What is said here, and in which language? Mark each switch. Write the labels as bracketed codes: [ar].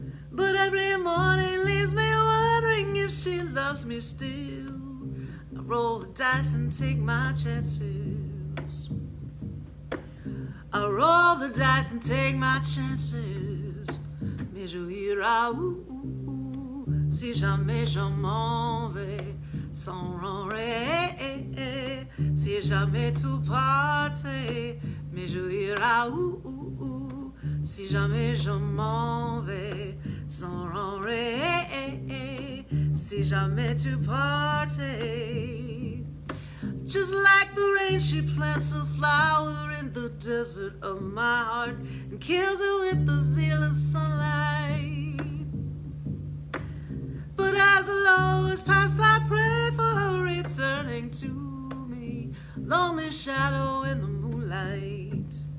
[en] But every morning leaves me wondering if she loves me still. I roll the dice and take my chances. I roll the dice and take my chances. [fr] Mais je irai où, si jamais je m'en vais, sans rentrer. Si jamais tu partais, mais je irai où, si jamais je m'en vais, sans rentrer. Si jamais tu partais. [en] Just like the rain, she plants a flower in the desert of my heart and kills it with the zeal of sunlight. But as the lowest pass, I pray for her returning to me, lonely shadow in the moonlight.